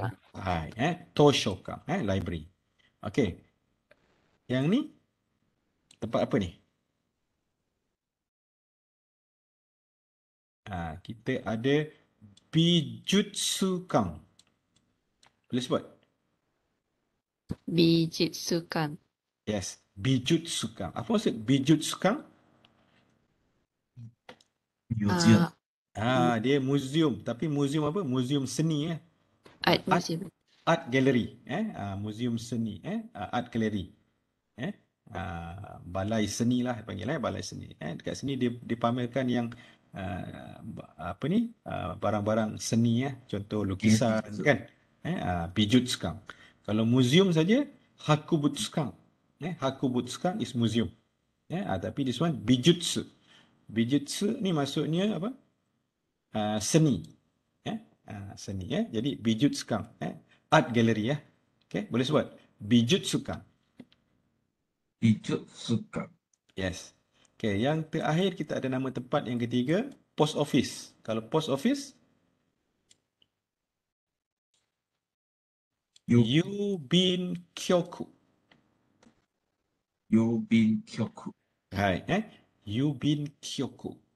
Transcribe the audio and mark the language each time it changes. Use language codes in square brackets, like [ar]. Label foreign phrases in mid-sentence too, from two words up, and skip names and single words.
[ms] Hai, Toshokan, library. Okey. Yang ni tempat apa ni? Kita ada Bijutsukan. Boleh sebut? Bijutsukan. Yes, Bijutsukan. Apa maksud Bijutsukan? Museum. Dia museum. Tapi museum apa? Museum seni. Art Art, museum. [en] art gallery. [ms] Museum seni. [en] Art gallery. [ms] Balai seni lah panggil, balai seni. Dekat sini dia dipamerkan yang apa ni, barang-barang seni, contoh lukisan Bijutsu. kan. Bijutsukan. Kalau museum saja Hakubutsukan. [en] Hakubutsukan is museum. Tapi this one Bijutsu. [ms] Bijutsu ni maksudnya apa? Seni. Seni. Jadi Bijutsukan. [en] Art gallery. [ms] Okay, boleh sebut Bijutsukan. Bijutsukan. Yes. Okay, yang terakhir kita ada nama tempat yang ketiga, [en] post office. [ms] Kalau [en] post office, [ja] 郵便局. 郵便局. はい、郵便局.